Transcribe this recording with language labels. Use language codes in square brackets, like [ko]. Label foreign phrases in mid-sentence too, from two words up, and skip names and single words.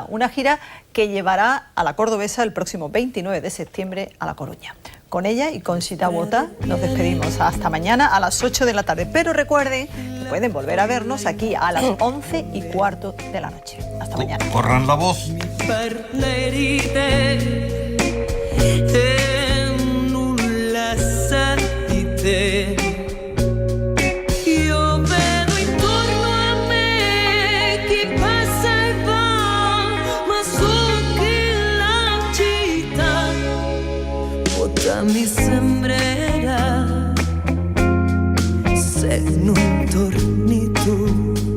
[es] Una gira que llevará a la cordobesa el próximo 29 de septiembre a La Coruña. Con ella y con Sita Bota nos despedimos hasta mañana a las 8 de la tarde. Pero recuerden que pueden volver a vernos aquí a las 11:15 de la noche. Hasta mañana. Corran la voz. [it] Parlerite e nulla sentite. Io vedo intorno a me chi passa e va, ma so che la città vuota mi sembrerà se non torni tu.